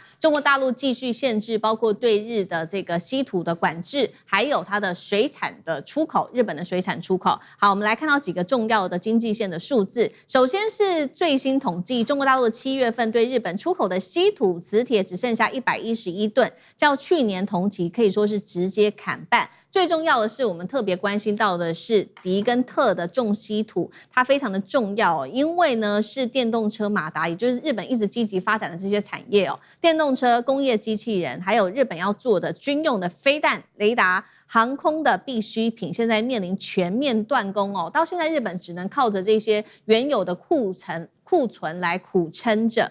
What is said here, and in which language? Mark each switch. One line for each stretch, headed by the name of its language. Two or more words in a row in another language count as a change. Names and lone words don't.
Chinese: 中國大陸繼續限制包括對日的這個稀土的管制，還有它的水產的出口，日本的水產出口。好，我們來看到幾個重要的經濟線的數字，首先是最新統計，中國大陸7月份對日本出口的稀土磁鐵只剩下111噸，較去年同期可以說是直接砍半。最重要的是，我們特別關心到的是迪跟特的重稀土，它非常的重要因為呢是電動車馬達，也就是日本一直積極發展的這些產業電動車、工業機器人，還有日本要做的軍用的飛彈、雷達、航空的必需品，現在面臨全面斷供到現在日本只能靠着這些原有的庫存來苦撐着。